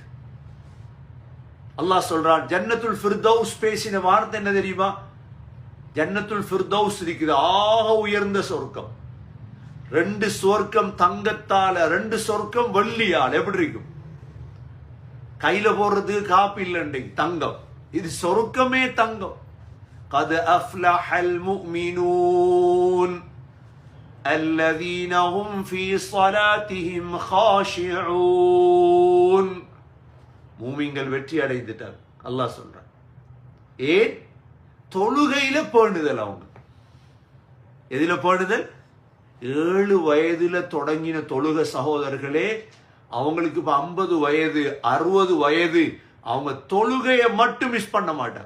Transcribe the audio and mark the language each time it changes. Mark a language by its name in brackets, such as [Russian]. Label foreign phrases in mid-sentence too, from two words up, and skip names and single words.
[Tamil] அல்லாஹ் சொல்றான், ஜன்னத்துல் ஃபிர்தௌஸ் பேசின வார்த்தை என்ன தெரியுமா? ஜன்னத்துல் ஃபிர்தௌஸ் இருக்குது, ஆக உயர்ந்த சொர்க்கம். 2 சொர்க்கம் தங்கத்தால, 2 சொர்க்கம் வெள்ளியால். எப்படி இருக்கும்? கையில போடுறது காப்பி இல்லைண்டி, தங்கம். இது சொர்க்கமே தங்கம். [Arabic] قد أفلح المؤمنون الذين هم في صلاتهم خاشعون. [Tamil] மூமின்கள் வெற்றி அடைந்துட்டார் அல்லாஹ் சொல்றான். ஏன்? தொழுகையில பேணுதல். அவங்க எதில பேணுதல்? 7 வயதுல தொடங்கின தொழுக சகோதரர்களே, அவங்களுக்கு இப்ப 50 வயது 60 வயது, அவங்க தொழுகையை மட்டும் மிஸ் பண்ண மாட்டார்.